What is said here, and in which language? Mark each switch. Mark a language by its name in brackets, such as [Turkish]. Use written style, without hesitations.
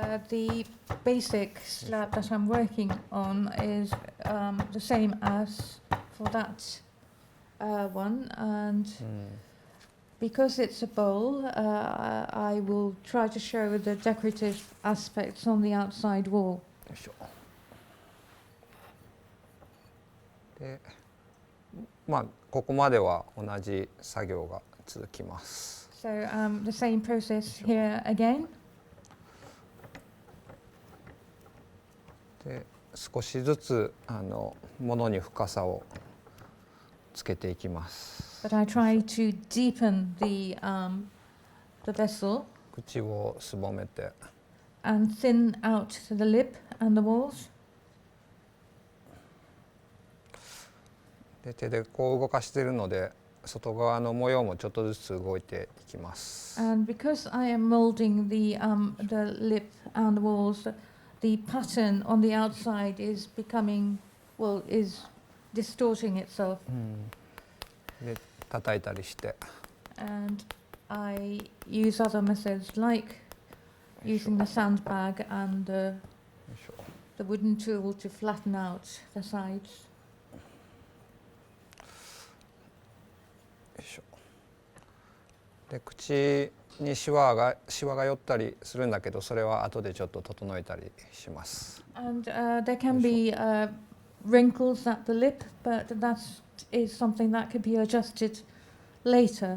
[English] The basic slab that I'm working on is the same as for that one, and because it's a bowl, I will try to show the decorative aspects on the outside wall. [Japanese] よいしょ。で、まあここまでは同じ作業が続きます。 [English] So the same process here again. [Japanese] で、少しずつ物に深さをつけていきます。 [English] But I try to deepen the vessel [Japanese] 口をすぼめて。 [English] and thin out the lip and the walls. [Japanese] で手でこう動かしているので外側の模様もちょっとずつ動いていきます。 [English] And because I am molding the lip and the walls, the pattern on the outside is is distorting itself. [Japanese] で叩いたりして。 [English] And I use other methods like using the sandbag and [Japanese] よいしょ。 [English] the wooden tool to flatten out the sides. [Japanese] よいしょ。で口にシワが寄ったりするんだけどそれは後でちょっと整えたりします。 [English] And there can be wrinkles at the lip, but that is something that can be adjusted later.